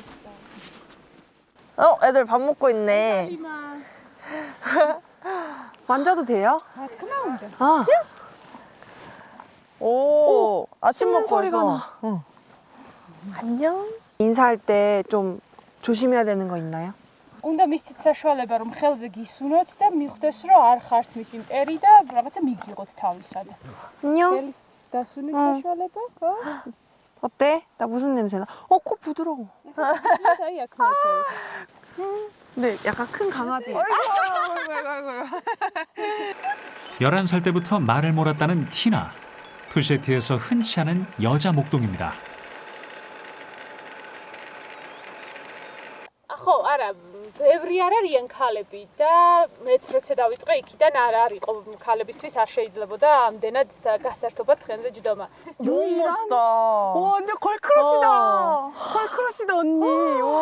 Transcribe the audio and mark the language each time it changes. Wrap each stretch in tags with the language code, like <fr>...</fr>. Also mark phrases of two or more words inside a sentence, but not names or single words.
<ko>애들 밥 먹고 있네. 만져도 돼요? 아, 오, 아침 씹는 먹고 소리가 있어. 나. 응. 안녕. 인사할 때 좀 조심해야 되는 거 있나요?</ko> <ka>უნდა მისცეთ საშუალება რომ ხელზე გისუნოთ და მიხვდეს რომ არ ხართ მისი მტერი და რაღაცა მიგიღოთ თავისად.</ka> <ko>안녕.</ko> <ka>ხელის დასუნის საშუალება ხო?</ka> <ko>어때? 나 무슨 냄새 나? 코 부드러워.</ko> <ka>აი აქ მოწევ.</ka> <ko>근데 약간 큰 강아지. 11살 때부터 말을 몰았다는 티나. 투셰티에서 흔치 않은 여자 목동입니다.</ko> <ka>ხო, არა, ბევრი არ არიან ქალები და მეც როცა დავიწყე იქიდან არ არისო ქალებისთვის არ შეიძლებოდა ამდენად გასართობად ცხენზე ჯდომა.</ka> <ko>너무 멋있다. 완전 걸크러시다. 걸크러시다 언니.</ko>